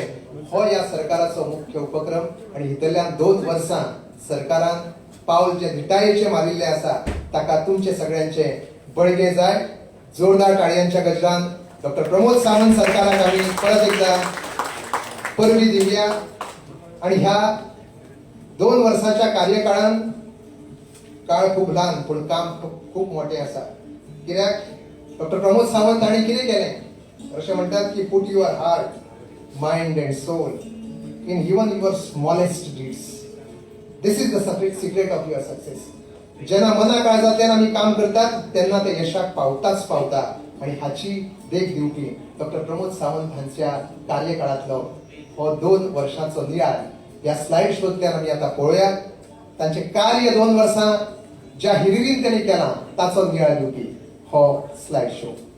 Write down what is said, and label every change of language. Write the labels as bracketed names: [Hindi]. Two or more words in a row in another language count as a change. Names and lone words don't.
[Konkani] हो या सरकाराचो मुख्य उपक्रम आणि इतल्यान 2 वर्सां सरकारान पावल जे धिटायेचे मारिल्ले आसा ताका तुमचे सगळ्यांचे बळगे जाय जोरदार टाळयांच्या गजरान डॉक्टर प्रमोद सावंत सरकाराक आमी परत एकदा परबी दिवया आणि ह्या 2 वर्साच्या कार्यकाळान काळ खूप ल्हान पण काम खूप मोठे आसा कित्याक डॉक्टर प्रमोद सावंत हांणी कितें केलें अशें म्हणटात की [English] put your heart mind and soul in even your smallest deeds. This is the secret of your success. [Konkani] ज्यांना मना काळजातल्यान आम्ही काम करतात त्यांना ते यशाक पावताच पावता आणि हाची देख दिवपी डॉक्टर प्रमोद सावंत हांच्या कार्यकाळातलो हो 2 वर्षांचो नियाळ या स्लाइड शोतल्यान आम्ही आता पळोवया. तांचे कार्य 2 वर्सां ज्या हिरिरीन त्यांनी केला ताचो नियाळ दिवपी हो स्लाइड शो.